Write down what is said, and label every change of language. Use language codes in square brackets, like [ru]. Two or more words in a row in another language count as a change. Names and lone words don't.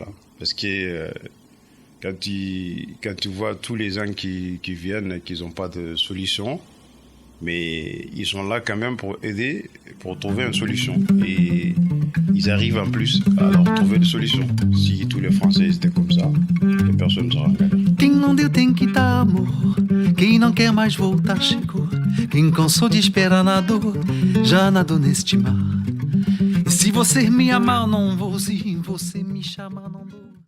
[fr] Parce que quand tu vois tous les gens qui viennent et qui n'ont pas de solution, mais ils sont là quand même pour aider, pour trouver une solution. Et ils arrivent en plus à leur trouver des solutions. Si tous les Français étaient comme ça, les personnes ne seraient en galère. [pt] Quem não deu tem que dar amor. Quem não quer mais voltar chegou. Quem cansou de esperar nadou, já nadou neste mar. E se você me amar, não vou. Se você me chamar, não vou.